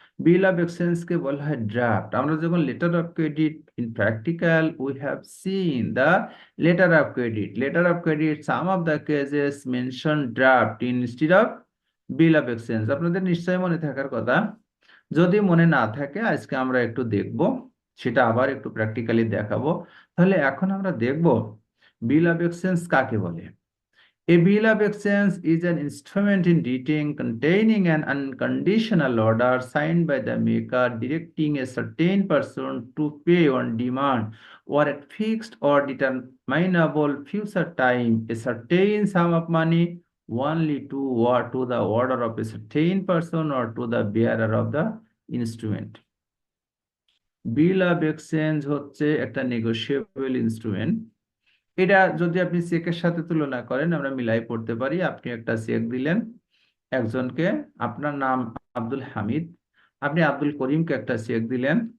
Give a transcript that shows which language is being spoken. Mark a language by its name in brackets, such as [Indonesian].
[English] bill of exchange [Bangla] কে বলা হয় [English] Draft. [Bangla] আমরা যখন [English] Letter of credit, in practical we have seen the letter of credit some of the cases mention draft instead of bill of exchange. [Bangla] আপনাদের নিশ্চয়ই মনে থাকার কথা। যদি মনে না থাকে, আজকে আমরা একটু দেখব, সেটা আবার একটু প্র্যাকটিক্যালি দেখাবো। তাহলে এখন আমরা দেখব বিল অফ এক্সচেঞ্জ কাকে বলে। [English] A bill of exchange is an instrument in writing containing an unconditional order signed by the maker directing a certain person to pay on demand or at fixed or determinable future time a certain sum of money only to or to the order of a certain person or to the bearer of the instrument. [Bangla] Bill of exchange হচ্ছে একটা negotiable instrument. এটা যদি আপনি চেকের সাথে তুলনা করেন, আমরা মিলাই পড়তে পারি। আপনি একটা চেক দিলেন একজনকে, আপনার নাম আব্দুল হামিদ, আপনি আব্দুল করিমকে একটা চেক দিলেন।